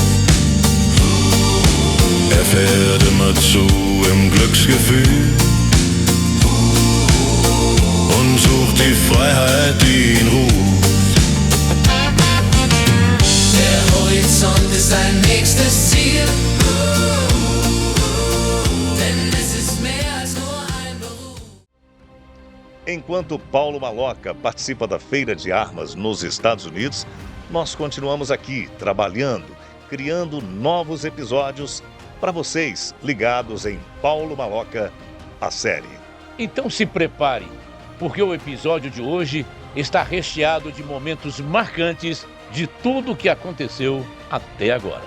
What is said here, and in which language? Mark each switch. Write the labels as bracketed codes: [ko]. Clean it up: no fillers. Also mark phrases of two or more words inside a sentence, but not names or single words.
[de] Er fährt immer zu im Glücksgefühl und sucht die Freiheit, die ihn ruft. Der Horizont ist sein nächstes Ziel. Denn es ist mehr als nur ein Beruf. [pt] Enquanto Paulo Maloca participa da feira de armas nos Estados Unidos, nós continuamos aqui trabalhando, criando novos episódios para vocês ligados em Paulo Maloca, a série. Então se prepare, porque o episódio de hoje está recheado de momentos marcantes de tudo o que aconteceu até agora.